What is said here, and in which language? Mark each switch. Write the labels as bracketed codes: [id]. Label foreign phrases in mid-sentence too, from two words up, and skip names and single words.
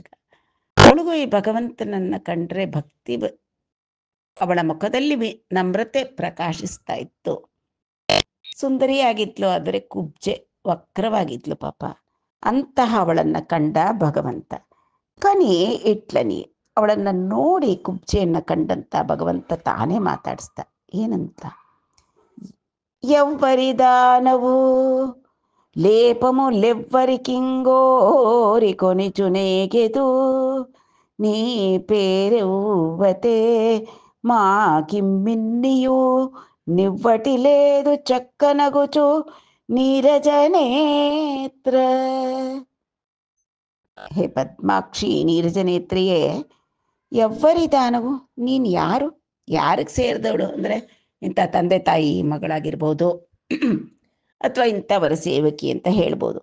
[kn] ಅವಳಿಗೂ ಈ ಭಗವಂತನನ್ನ ಕಂಡ್ರೆ ಭಕ್ತಿ ಅವಳ ಮುಖದಲ್ಲಿ ನಮ್ರತೆ ಪ್ರಕಾಶಿಸ್ತಾ ಇತ್ತು. ಸುಂದರಿಯಾಗಿದ್ಲು, ಆದರೆ ಕುಬ್ಜೆ, ವಕ್ರವಾಗಿದ್ಲು ಪಾಪ. ಅಂತಹ ಅವಳನ್ನ ಕಂಡ ಭಗವಂತ. [te] కని ఇట్లని, [kn] ಅವಳನ್ನ ನೋಡಿ ಕುಬ್ಜೆಯನ್ನ ಕಂಡಂತ ಭಗವಂತ ತಾನೇ ಮಾತಾಡಿಸ್ತ. ಏನಂತ? [te] ఎవ్వరిదానవు లేపము లెవ్వరికింగోరి కొనిచునేగెదు నీ పేరెవ్వతే మాకిమ్మిన్నియు నివ్వటి లేదు చక్కనగుచు ನೀರಜನೇತ್ರ. [kn] ಹೇ ಪದ್ಮಾಕ್ಷಿ, ನೀರಜನೇತ್ರಿಯೇ, ಎವ್ವರಿದಾನವು, ನೀನು ಯಾರು? ಯಾರಿಗೆ ಸೇರಿದವಳು ಅಂದರೆ ಇಂಥ ತಂದೆ ತಾಯಿ ಮಗಳಾಗಿರ್ಬೋದು ಅಥವಾ ಇಂಥವರ ಸೇವಕಿ ಅಂತ ಹೇಳ್ಬೋದು.